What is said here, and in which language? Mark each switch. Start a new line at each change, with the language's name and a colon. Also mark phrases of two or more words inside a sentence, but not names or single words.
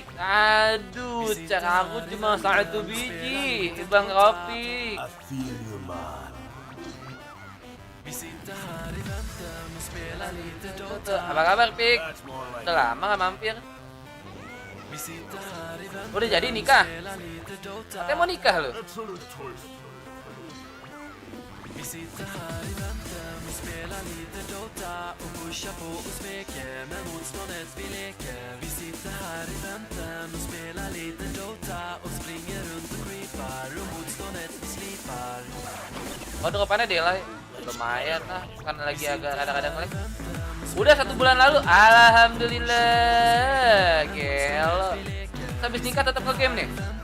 Indonesian: Aduh, cek aku cuma 1 biji, Bang Ropik. Apa kabar, Pik? Udah lama gak mampir. Udah jadi nikah? Katanya mau nikah lo.
Swedish: sitter här i väntan och spelar lite Dota och pushar på och smeker med motståndet vi leker. Vi sitter här i väntan och spelar lite Dota och springer runt och creepar och motståndet vi slipar.
Indonesian: Oh, dropannya delay. Lumayan lah, karena lagi agak kadang-kadang lag. Udah 1 bulan lalu, alhamdulillah. Gelo. Habis nikah tetap ke game nih.